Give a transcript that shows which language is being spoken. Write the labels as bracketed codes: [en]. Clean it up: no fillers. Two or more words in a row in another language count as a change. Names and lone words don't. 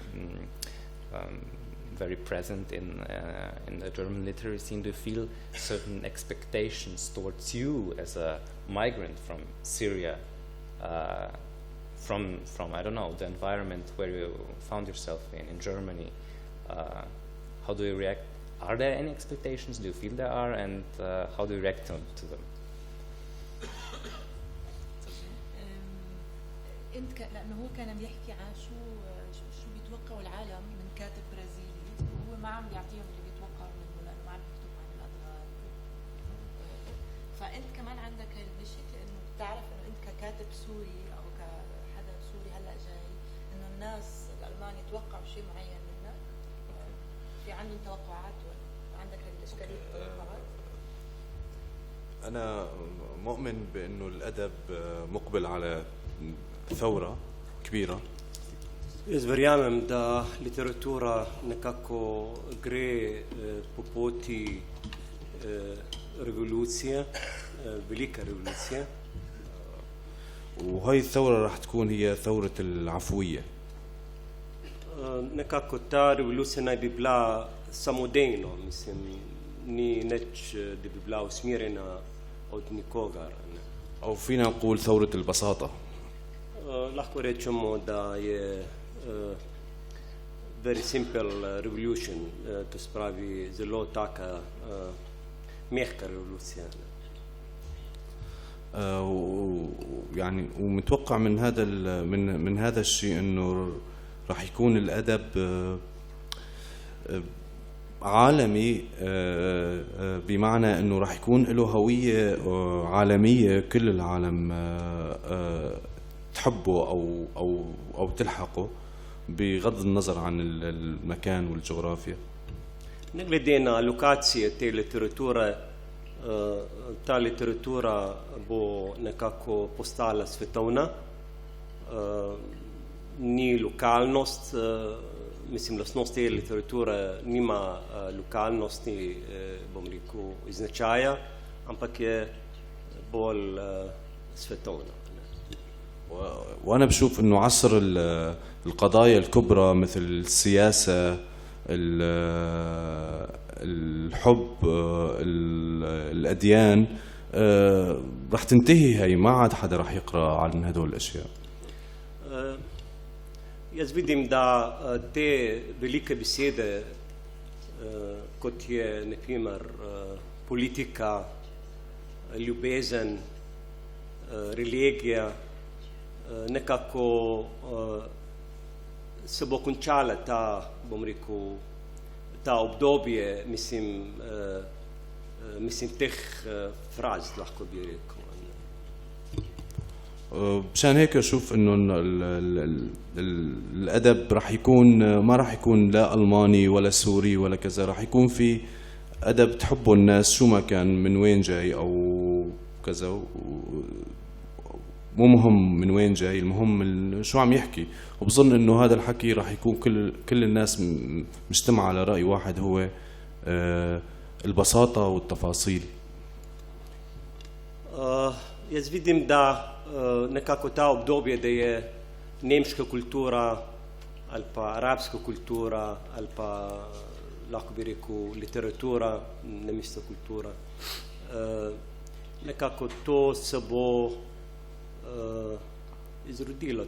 [en] very present in the German literary scene, do you feel certain expectations towards you as a migrant from Syria, from I don't know, the environment where you found yourself in Germany? How do you react? Are there any expectations? Do you feel there are? And how do you react to them? [ar] انت لانه هو كان بيحكي عن شو بيتوقعوا العالم من كاتب برازيلي، وهو ما عم بيعطيهم اللي بيتوقعوا منه لانه ما عم بيكتب عن الاضرار. فانت كمان عندك هالمشكله انه بتعرف انه انت ككاتب سوري او كحدا سوري هلا جاي، انه الناس الالمان يتوقعوا شيء معين منك، في عندهم توقعات ولا عندك هذه الاشكاليه التوقعات؟ انا مؤمن بانه الادب مقبل على ثورة كبيرة. [sl] Verjamem, da literatura nekako gre po poti revolucije, velike revolucije. [ar] وهي الثورة راح تكون هي ثورة العفوية. [sl] Nekako ta revolucija naj bi bila samodejno, mislim, ni nič, da bi bila usmerjena od nikogar. [ar] أو فينا نقول ثورة البساطة. [sl] Lahko rečemo, da je [en] very simple revolution, [sl] to spravi zelo taka mehka revolucija. [ar] يعني ومتوقع من هذا من هذا الشيء انه راح يكون الادب عالمي، بمعنى انه راح يكون له هوية عالمية كل العالم تحبه او تلحقه بغض النظر عن المكان والجغرافيا. [sl] Ne glede na lokacije te literature, ta literatura bo nekako postala svetovna, ni lokalnost, mislim, lastnost te literature nima lokalnosti, bom rekel, značaja, ampak je bolj svetovna. [ar] وأنا بشوف إنه عصر القضايا الكبرى مثل السياسة، الحب، الأديان راح تنتهي، هي ما عاد حدا راح يقرأ عن هدول الأشياء. [sl] Jaz vidim, da te velike besede, kot je na primer politika, ljubezen, religija, nekako se bo končala ta, bom rekel, ta obdobje, mislim teh fraz, lahko bi rekel. [ar] مشان هيك اشوف انه الادب راح يكون، ما راح يكون لا الماني ولا سوري ولا كذا، راح يكون في ادب تحبه الناس شو ما كان، من وين جاي او كذا، مو مهم من وين جاي، المهم شو عم يحكي. وبظن انه هذا الحكي راح يكون كل الناس مجتمعة على رأي واحد، هو البساطة والتفاصيل. [sl] Jaz vidim, da nekako ta obdobje, da je nemška kultura ali pa arabska kultura ali pa lahko bi rekel literatura, nemška kultura, nekako to se bo izrodilo.